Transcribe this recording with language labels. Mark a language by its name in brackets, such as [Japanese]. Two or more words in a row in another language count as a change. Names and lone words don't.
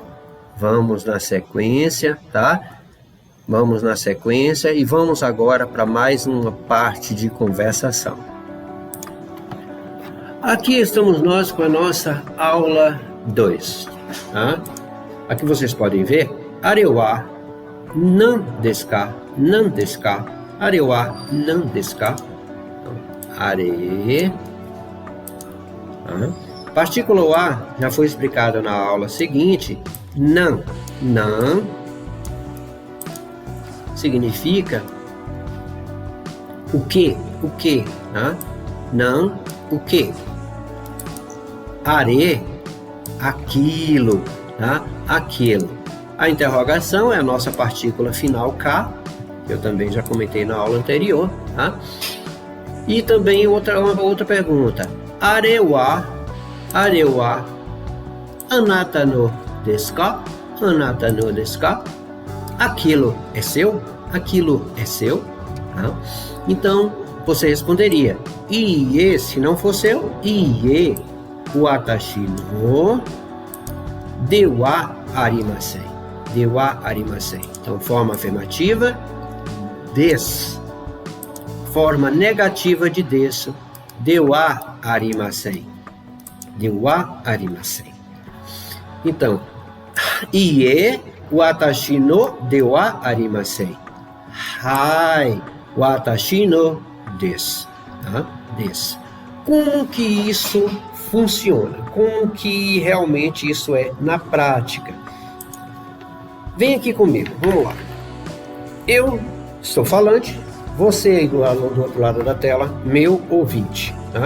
[Portuguese] Vamos na sequência, tá? Vamos na sequência e vamos agora para mais uma parte de conversação. Aqui estamos nós com a nossa aula 2. Tá? Aqui vocês podem ver, [Japanese] あれは、何ですか、何ですか、あれは、何ですか, are. [Portuguese] Tá? Partícula A já foi explicado na aula seguinte. Nan significa o que, tá? Não, o que? Are, aquilo, tá? Aquilo. A interrogação é a nossa partícula final K, que eu também já comentei na aula anterior, tá? E também uma outra pergunta. [Japanese] あれは, あなたのですか? あなたのですか? [Portuguese] Aquilo é seu? Aquilo é seu? Tá? Então, você responderia, iie, se não for seu, [Japanese] いいえ、私のではありません. ではありません. [Portuguese] Então, forma afirmativa, des. Forma negativa de desu, [Japanese] ではありません. ではありません。Então、いいえ、私のではありません. はい、私のです. [Portuguese] Tá? Desu. Como que isso funciona? Como que realmente isso é na prática? Vem aqui comigo, vamos lá. Eu sou falante, você aí do outro lado da tela, meu ouvinte. Tá?